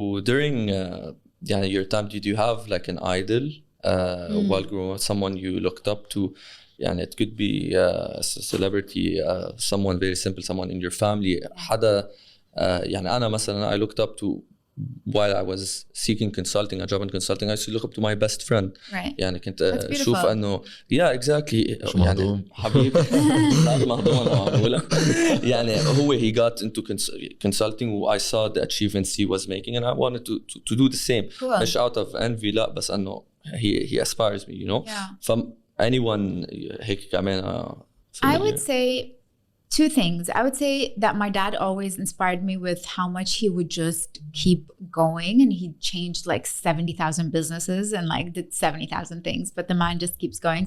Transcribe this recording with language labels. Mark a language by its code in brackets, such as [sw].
[en] During your time, did you have like an idol while growing up, someone you looked up to? And it could be a celebrity, someone very simple, someone in your family. حدا يعني أنا مثلا I looked up to while I was seeking consulting, a job in consulting. I used to look up to my best friend. Right. [ar] يعني كنت أشوف إنه exactly يعني حبيبي لا مهضوم يعني هو he got into consulting. [en] I saw the achievements he was making and I wanted to do the same. Cool. مش out of envy لا بس إنه he aspires me, you know. Yeah. From anyone هيك كمان I would say 2 things. I would say that my dad always inspired me with how much he would just keep going, and he changed like 70,000 businesses and like did 70,000 things, but the man just keeps going.